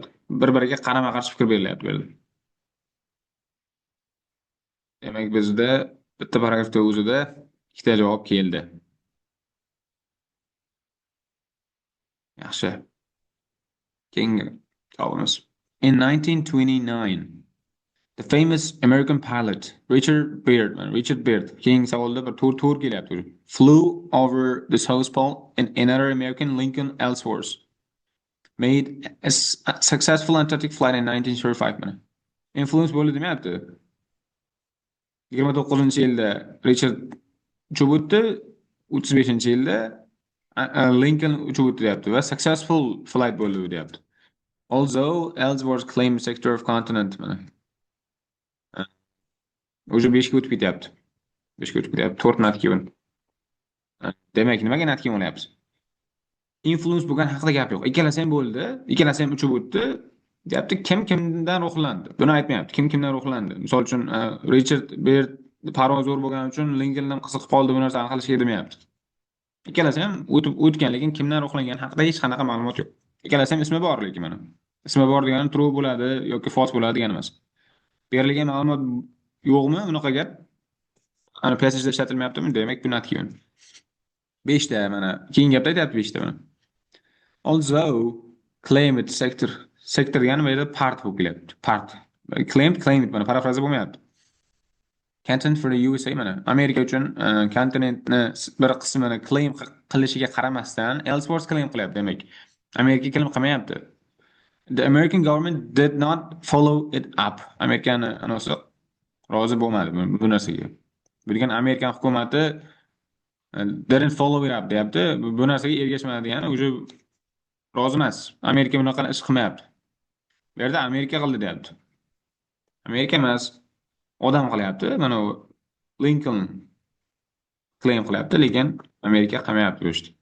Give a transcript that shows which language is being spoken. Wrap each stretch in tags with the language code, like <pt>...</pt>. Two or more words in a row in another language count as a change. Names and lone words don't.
<uz>Bir-biriga qarama-qarshi fikr berilyapti bu yerda. Demak, bizda bitta paragrafda o'zida ikkita javob keldi. Yaxshi. Keyingi savolimiz.</uz> <en>In 1929, the famous American pilot Richard Byrd,</en> <uz>keyingi savolda bir to'r kelyapti.</uz> <en>Flew over the South Pole in another American Lincoln Ellsworth. Made a successful Antarctic flight in 1935 mana.</en> <uz>Influence bo'ldi demayapti. 29-yilda Richard uchib o'tdi, 35-yilda Lincoln uchib o'tdi deyapti va</uz> <en>successful flight</en> <uz>bo'ldi deyapti.</uz> <en>Although Ellsworth claimed sector of continent mana.</en> <uz>O'sha 5 ga o'tib ketyapti. 5 ga o'tib ketyapti. 4 natga keyin. Demak, nimaga natga keyin olyapsiz? Influence bo'lgan haqida gap yo'q. Ikkalasi ham bo'ldi, ikkalasi ham uchib o'tdi. Deyapti, kimdan ruhlandi? Buni aytmayapti. Kimdan ruhlandi? Misol uchun Richard Byrd parvoz zo'r bo'lgani uchun Lincolndan qiziqib qoldi, bu narsani qilishga demayapti. Ikkalasi ham o'tgan, lekin kimdan ruhlangani haqida hech qanaqa ma'lumot yo'q. Ikkalasi ham ismi bor lekin mana. Ismi bor degani true bo'ladi yoki false bo'ladi degani emas. Berilgan ma'lumot yo'qmi? Unaqa gap. Ana passageda ishlatilmayaptimi? Demak, bu natga keyin. 5 ta mana. Keyin gapda aytyapti 5 ta mana.</uz> <en>Although claimed sector</en> <uz>degani bu yerda part bo'lib kelyapti. Part. Claimed mana parafraza bo'lmayapti.</uz> <en>Continent for the USA mana.</en> <uz>Amerika uchun kontinentni bir qismini claim qilishiga qaramasdan Ellsworth claim qilyapti demak. Amerika kelib qilmayapti.</uz> <en>The American government did not follow it up.</en> <uz>Amerikani anasi rozi bo'lmadi bu narsaga. Bu degan Amerikan hukumati</uz> <en>didn't follow it up</en> <uz>deyapti. Bu narsaga ergashmadi degani уже rozi emas. Amerika bunaqa ish qilmayapti. Bu yerda Amerika qildi deyapti. Amerika emas, odam qilyapti. Mana u Lincoln claim qilyapti, lekin Amerika qilmayapti bu ishni.</uz>